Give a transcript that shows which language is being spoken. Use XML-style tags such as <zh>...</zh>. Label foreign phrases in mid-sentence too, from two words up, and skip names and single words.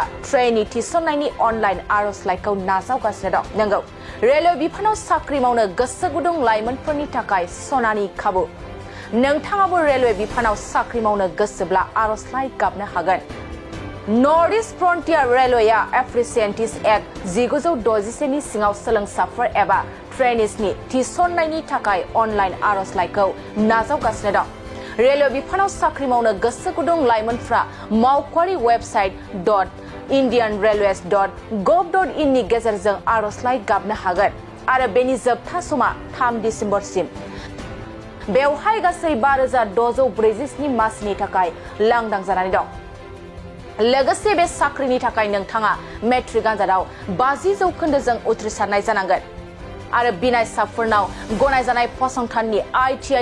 <brx>ट्रेनी थिसननायनि अनलाइन आर'जलाइखौ नाजावगासिनो दं नंगौ रेलवे बिफानाव साख्रि मावनो गोसो गुदुं लाइमोनफोरनि थाखाय सनानि खाबु नोंथाङाबो रेलवे बिफानाव साख्रि मावनो गोसोब्ला आर'जलाइ गाबनो हागोन नर्थ ईस्ट फ्रन्टियर रेलवेआ एप्रेसेन्टिस एक्ट 1961 नि सिङाव सोलोंसाफोर एबा ट्रेनिजनि थिसननायनि थाखाय अनलाइन आर'जलाइखौ नाजावगासिनो दं रेलवे बिफानाव साख्रि मावनो गोसो गुदुं लाइमोनफ्रा मावख'आरि वेबसाइट .indianrailways.gov.in नि गेजेरजों आर'जलाइ गाबनो हागोन आरो बेनि जोबथा समा 3 दिसेम्बरसिम बेवहाय गासै 5647 मासिनि थाखाय लांदां जानानै दं लोगोसे बे साख्रिनि थाखाय नोंथाङा मेट्रिक आनजादाव 50% उथ्रिसारनाय जानांगोन आरो बिनायसाफोरनाव गनायजानाय फसंथाननि ITI</brx>